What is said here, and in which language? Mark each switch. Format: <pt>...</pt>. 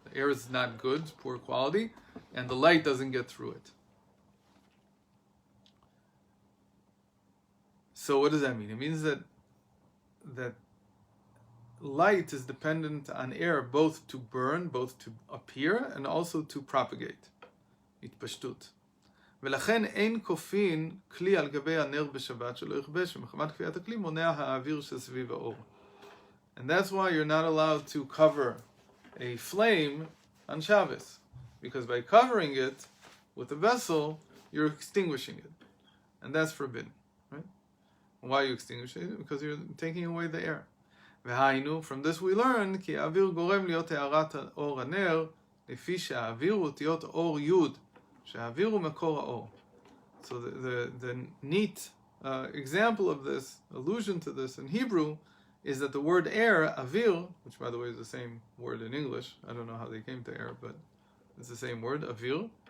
<en>The air is not good, it's poor quality, and the light doesn't get through it. So what does that mean? It means that light is dependent on air, both to burn, both to appear, and also to propagate.</en> <he>התפשטות. ולכן אין כופין כלי על גבי הנר בשבת שלא יכבה, שמחמת כפיית הכלי מונע האוויר שסביב האור.</he> <en>And that's why you're not allowed to cover a flame on Shabbos, because by covering it with a vessel, you're extinguishing it, and that's forbidden, right? Why are you extinguishing it? Because you're taking away the air.</en> <he>והיינו,</he> <en>from this we learn,</en> <he>כי האוויר גורם להיות הארת אור הנר, לפי שהאוויר הוא אותיות אור י', שהאוויר הוא מקור האור.</he> <en>So the neat example of this, allusion to this in Hebrew, is that the word air, avir, which by the way is the same word in English, I don't know how they came to air, but it's the same word, avir.</en>